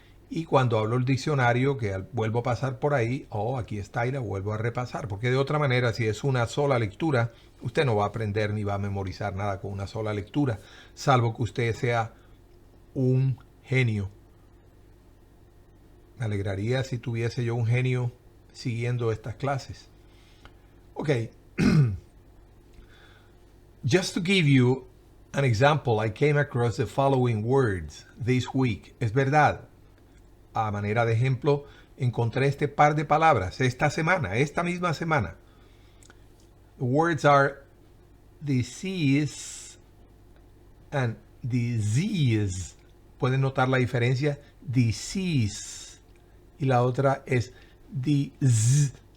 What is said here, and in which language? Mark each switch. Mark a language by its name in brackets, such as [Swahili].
[Spanish] Y cuando hablo el diccionario, que vuelvo a pasar por ahí, aquí está, y la vuelvo a repasar, porque de otra manera, si es una sola lectura, usted no va a aprender ni va a memorizar nada con una sola lectura, salvo que usted sea un genio. Me alegraría si tuviese yo un genio siguiendo estas clases. Ok. [English] Just to give you an example, I came across the following words this week. [Spanish] Es verdad. A manera de ejemplo, encontré este par de palabras esta misma semana. [English] The words are disease and disease. [Spanish] ¿Pueden notar la diferencia? Disease. Y la otra es disease.